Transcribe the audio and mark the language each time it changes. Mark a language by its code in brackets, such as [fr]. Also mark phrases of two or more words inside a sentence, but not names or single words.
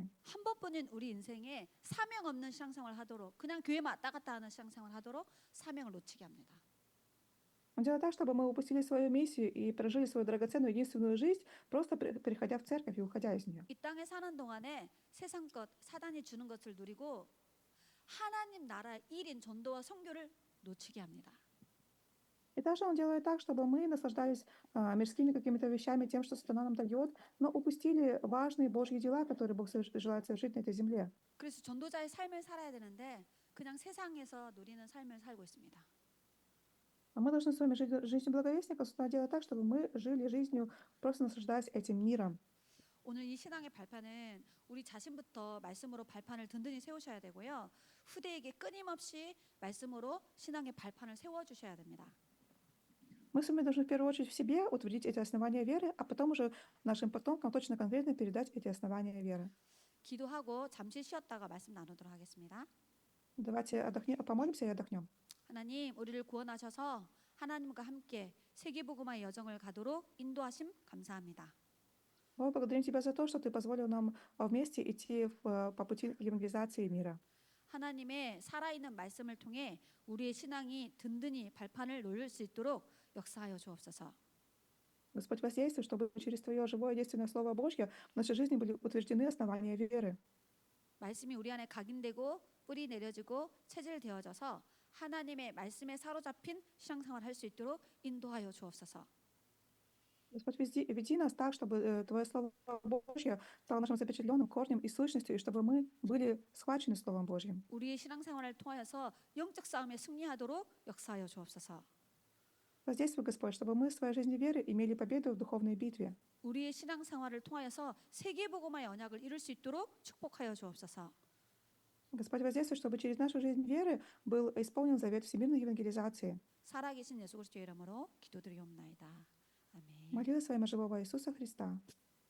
[ko] 한 번뿐인 우리 인생에 사명 없는 신앙생활 하도록, 그냥 교회 왔다 갔다 하는 신앙생활 하도록 사명을 놓치게 합니다. [ru] Он делает так, чтобы мы упустили свою миссию и прожили свою драгоценную единственную жизнь, просто приходя в церковь и уходя из нее. [ko] 이 땅에 사는 동안에 세상 것, 사단이 주는 것을 누리고 하나님 나라의 일인 전도와 선교를 놓치게 합니다. [ru] И даже он делает так, чтобы мы наслаждались мирскими какими-то вещами, тем, что сатана нам дает, но упустили важные Божьи дела, которые Бог желает совершить на этой земле. [ko] 그래서 전도자의 삶을 살아야 되는데 그냥 세상에서 누리는 삶을 살고 있습니다. [ru] А мы должны с вами жить жизнью благовестника, сатана делает так, чтобы мы жили жизнью, просто наслаждаясь этим миром. [ko] 오늘 이 신앙의 발판은 우리 자신부터 말씀으로 발판을 든든히 세우셔야 되고요. 후대에게 끊임없이 말씀으로 신앙의 발판을 세워주셔야 됩니다. [ru] Мы с вами должны в первую очередь в себе утвердить эти основания веры, а потом уже нашим потомкам точно конкретно передать эти основания веры. [ko] 기도하고 잠시 쉬었다가 말씀 나누도록 하겠습니다. [ru] Давайте помолимся и отдохнем. [ko] 하나님, 우리를 구원하셔서 하나님과 함께 세계복음화의 여정을 가도록 인도하심 감사합니다. [ru] Бог, благодарим Тебя за то, что Ты позволил нам вместе идти по пути евангелизации мира. [ko] 하나님의 살아있는 말씀을 통해 우리의 신앙이 든든히 발판을 놓을 수 있도록 역사하여 주옵소서. [ru] Господь, воздействуй, чтобы через Твое живое действенное Слово Божье в нашей жизни были утверждены основания веры. [ko] 말씀이 우리 안에 각인되고 뿌리 내려지고 체질되어져서 하나님의 말씀에 사로잡힌 신앙생활을 할 수 있도록 인도하여 주옵소서. [ru] Господь, веди нас так, чтобы Твое Слово Божье стало нашим запечатленным корнем и сущностью, и чтобы мы были схвачены Словом Божьим. [ko] 우리의 신앙생활을 통하여서 영적 싸움에 승리하도록 역사하여 주옵소서. [ru] Воздействуй, Господь, чтобы мы в своей жизни веры имели победу в духовной битве. [ko] 우리의 신앙생활을 통하여서 세계복음화의 언약을 이룰 수 있도록 축복하여 주옵소서. [ru] Господь, воздействуй, чтобы через нашу жизнь веры был исполнен завет всемирной евангелизации. [ko] 살아계신 예수 그리스도의 이름으로 기도드리옵나이다. 아멘. [ru] Молилась во имя живого Иисуса Христа.